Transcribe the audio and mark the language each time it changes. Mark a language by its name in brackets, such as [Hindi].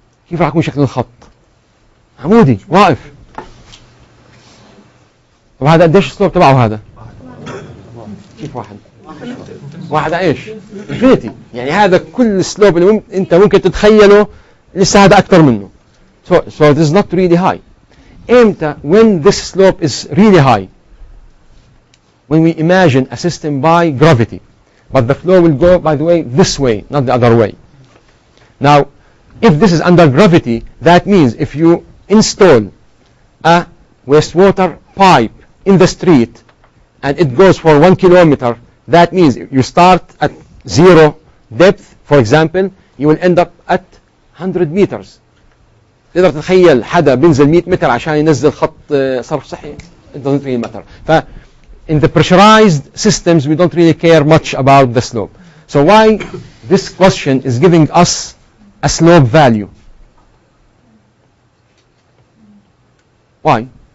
[Arabic] كيف راح يكون شكل الخط؟ عمودي واقف. طب هذا قديش السلوب تبعه هذا؟ كيف واحد؟ واحد ايش؟ انفينيتي. يعني هذا كل السلوب اللي انت ممكن تتخيله لسه هذا اكثر منه. [English] So this is not really high. [Arabic] امتى [English] when this slope is really high? When we imagine a system by gravity, but the flow will go, by the way, this way, not the other way. Now, if this is under gravity, that means if you install a wastewater pipe in the street and it goes for 1 kilometer, that means if you start at 0 depth, for example, you will end up at 100 meters. [Arabic] تقدر تتخيل حدا بينزل 100 متر عشان ينزل خط صرف صحي؟ [English] It doesn't really matter. in the pressurized systems, we don't really care much about the slope. So why this question is giving us a slope value? Why?